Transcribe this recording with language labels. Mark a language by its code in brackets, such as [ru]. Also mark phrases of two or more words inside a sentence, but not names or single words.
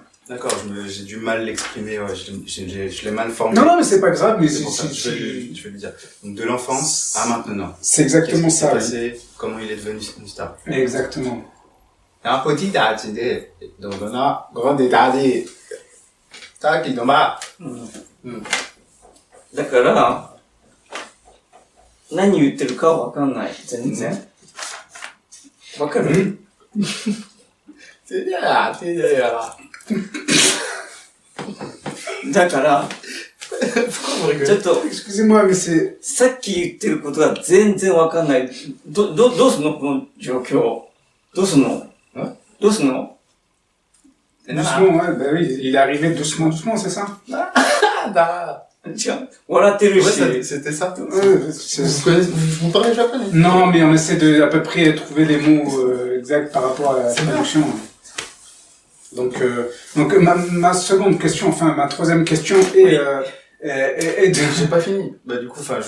[fr] D'accord, j'ai du mal l'exprimer, ouais, je l'ai mal formulé. Non, mais c'est pas grave, mais c'est pour ça, je vais lui dire. Donc de l'enfance à maintenant. C'est exactement ça. Qu'est-ce qui s'est passé, comment il est devenu une star. Exactement. Un petit âge de, donc on a grande idée. Ça qui tombe. [ja] だから、何言ってるかわかんない。全然。わかる [fr] C'est bien là, c'est bien là. [ja] だから、ちょっと、 [fr] Excusez-moi, mais c'est... [ja] さっき言ってることが全然わかんない。どうすんのこの状況。どうすんのどうすんの [fr] Doucement, ouais, bah oui, il est arrivé doucement, c'est ça? Tiens, [ja] 笑ってるし。 [fr] Ouais, c'était ça. Vous parlez japonais? Non, mais on essaie de à peu près trouver les mots exacts par rapport à la traduction. Donc ma seconde question, enfin ma troisième question est et de... J'ai pas fini. Bah, du coup, enfin,